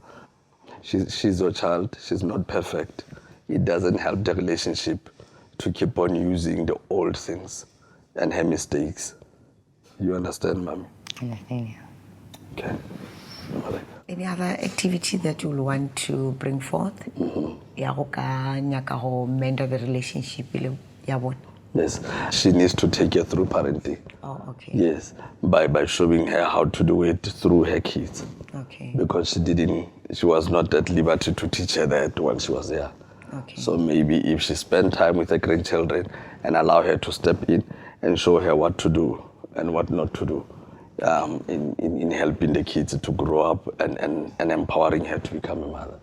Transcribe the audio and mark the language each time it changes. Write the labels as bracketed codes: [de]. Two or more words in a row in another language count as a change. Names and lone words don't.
[en] She's your child, she's not perfect. It doesn't help the relationship to keep on using the old things and her mistakes. You understand, Mommy? Understand. Okay. All right. Any other activity that you'll want to bring forth? [nso] Ya go ka nyaka go [en] mend the relationship [nso] ile ya bona. [en] Yes, she needs to take her through parenting. Oh, okay. Yes, by showing her how to do it through her kids. Okay. Because she was not at liberty to teach her that when she was there. Okay. So maybe if she spent time with her grandchildren and allow her to step in and show her what to do and what not to do, in helping the kids to grow up and empowering her to become a mother.